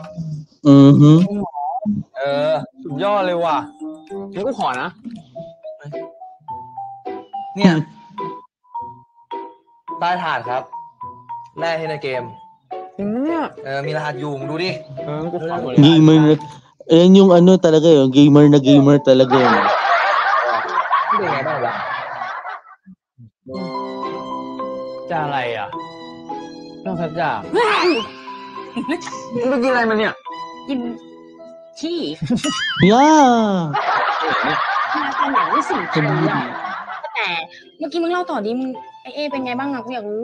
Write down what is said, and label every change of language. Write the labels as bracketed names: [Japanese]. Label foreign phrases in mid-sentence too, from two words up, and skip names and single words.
[Thai] สุดยอดเลยว่ะงั้นกูขอนะ เนี่ยใต้ถาดครับแรกที่ในเกมจริงเนี่ยมีรหัสอยู่มึงดูดิกูขอหมดเลย [Filipino] Gamer na. Ayan yung ano talaga yun. Gamer na gamer talaga yun. [Thai] เป็นไงบ้างวะจะอะไรอ่ะนอกจากมึงไปกินอะไรมาเนี่ย กินขี้ Yeah! มาตอนไหนไม่สิ่งใครอ่ะแต่เมื่อกี้มึงเล่าต่อดิมึงไอเอเป็นไงบ้างอะกูอยากรู้